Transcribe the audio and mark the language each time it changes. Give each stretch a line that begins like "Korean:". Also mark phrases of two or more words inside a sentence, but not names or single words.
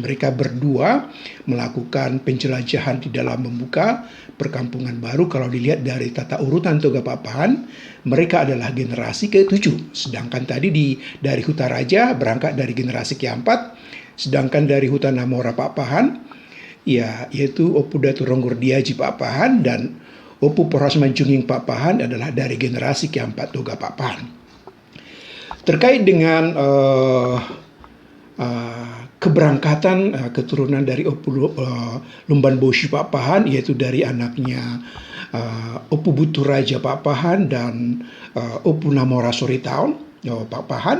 Indonesian: Mereka berdua melakukan penjelajahan di dalam membuka perkampungan baru. Kalau dilihat dari tata urutan Toga Pak Pahan, mereka adalah generasi ke-7. Sedangkan tadi dari Huta Raja berangkat dari generasi ke-4. Sedangkan dari Huta Namora Pak Pahan, ya yaitu Opu Datu Ronggur Diaji Pak Pahan dan Opu Poras Manjunging Pak Pahan adalah dari generasi keempat Toga Pak Pahan. Terkait dengan keberangkatan keturunan dari Opu Lumban Boshi Pak Pahan, yaitu dari anaknya Opu Butu Raja Pak Pahan dan Opu Namora Soritaun Pak Pahan.